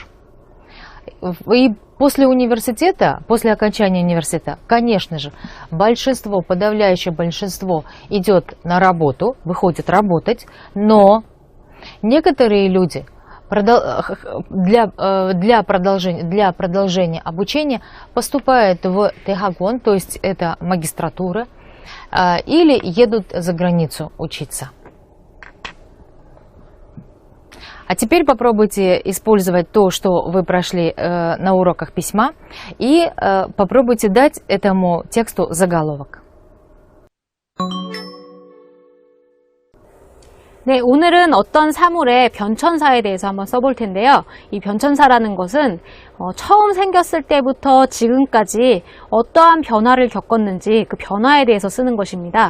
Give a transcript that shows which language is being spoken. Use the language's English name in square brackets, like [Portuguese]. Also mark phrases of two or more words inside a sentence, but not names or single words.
[Russian] И после университета, после окончания университета, конечно же, большинство, подавляющее большинство идет на работу, выходит работать, но некоторые люди для продолжения обучения поступают в Тэхагон, то есть это магистратура, или едут за границу учиться. А теперь попробуйте использовать то, что вы прошли на уроках письма, и попробуйте дать этому тексту заголовок. [Korean] 네, 오늘은 어떤 사물의 변천사에 대해서 한번 써볼 텐데요. 이 변천사라는 것은 처음 생겼을 때부터 지금까지 어떠한 변화를 겪었는지 그 변화에 대해서 쓰는 것입니다.